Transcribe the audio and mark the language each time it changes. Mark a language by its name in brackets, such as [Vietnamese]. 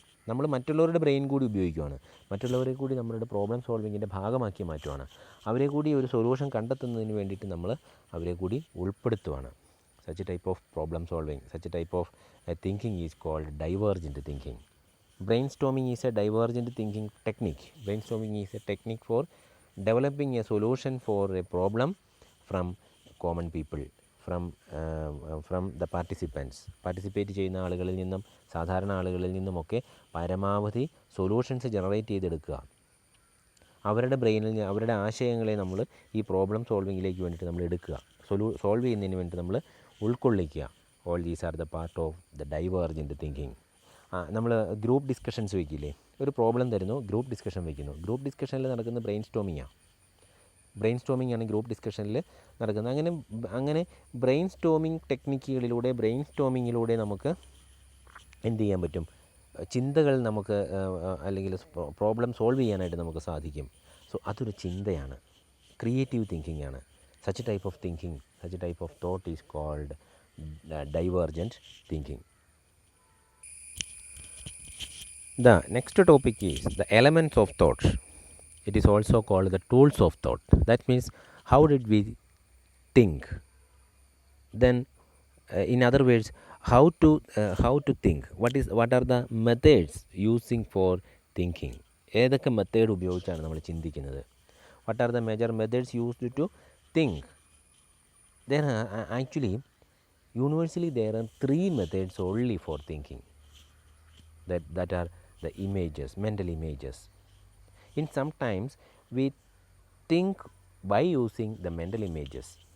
[Malayalam] നമ്മൾ മറ്റുള്ളവരുടെ ബ്രെയിൻ കൂടി ഉപയോഗിക്കുകയാണ്. മറ്റുള്ളവരെ കൂടി നമ്മളുടെ പ്രോബ്ലം സോൾവിങ്ങിൻ്റെ ഭാഗമാക്കി മാറ്റുവാണ്. അവരെ കൂടി ഒരു സൊല്യൂഷൻ കണ്ടെത്തുന്നതിന് വേണ്ടിയിട്ട് നമ്മൾ അവരെ കൂടി ഉൾപ്പെടുത്തുവാണ്. [English] Such type of problem solving, such type of thinking is called divergent thinking. Brainstorming is a divergent thinking technique. Brainstorming is a technique for developing a solution for a problem from common people, from the participants. [Malayalam] Participate ചെയ്യുന്ന ആളുകളിൽ നിന്നും സാധാരണ ആളുകളിൽ നിന്നുമൊക്കെ പരമാവധി solutions generate ചെയ്തെടുക്കുക. അവരുടെ ബ്രെയിനിൽ അവരുടെ ആശയങ്ങളെ നമ്മൾ ഈ പ്രോബ്ലം സോൾവിങ്ങിലേക്ക് വേണ്ടിയിട്ട് നമ്മൾ എടുക്കുക, സോൾവ് ചെയ്യുന്നതിന് വേണ്ടി നമ്മൾ ഉൾക്കൊള്ളിക്കുക. [English] All these are the part of the divergent thinking. [Malayalam] നമ്മൾ ഗ്രൂപ്പ് ഡിസ്കഷൻസ് വയ്ക്കില്ലേ, ഒരു പ്രോബ്ലം തരുന്നു, ഗ്രൂപ്പ് ഡിസ്കഷൻ വയ്ക്കുന്നു. ഗ്രൂപ്പ് ഡിസ്കഷനിൽ നടക്കുന്ന ബ്രെയിൻ സ്റ്റോമിംഗ് ആണ് ഗ്രൂപ്പ് ഡിസ്കഷനിൽ നടക്കുന്നത്. അങ്ങനെ ബ്രെയിൻ സ്റ്റോമിംഗ് ടെക്നിക്കുകളിലൂടെ, ബ്രെയിൻ സ്റ്റോമിങ്ങിലൂടെ നമുക്ക് എന്ത് ചെയ്യാൻ പറ്റും? ചിന്തകൾ നമുക്ക് അല്ലെങ്കിൽ പ്രോബ്ലം സോൾവ് ചെയ്യാനായിട്ട് നമുക്ക് സാധിക്കും. സോ അതൊരു ചിന്തയാണ്, ക്രിയേറ്റീവ് തിങ്കിങ് ആണ്. [English] Such type of thinking, such type of thought is called divergent thinking. The next topic is the elements of thought. It is also called the tools of thought. That means how did we think? Then in other words, how to think. What are the methods using for thinking? [Malayalam] ഏതൊക്കെ method ഉപയോഗിച്ചാണ് നമ്മൾ ചിന്തിക്കുന്നത്? [English] What are the major methods used to think? There are actually universally there are 3 methods only for thinking. That are the images, mental images. In sometimes we think by using the mental images.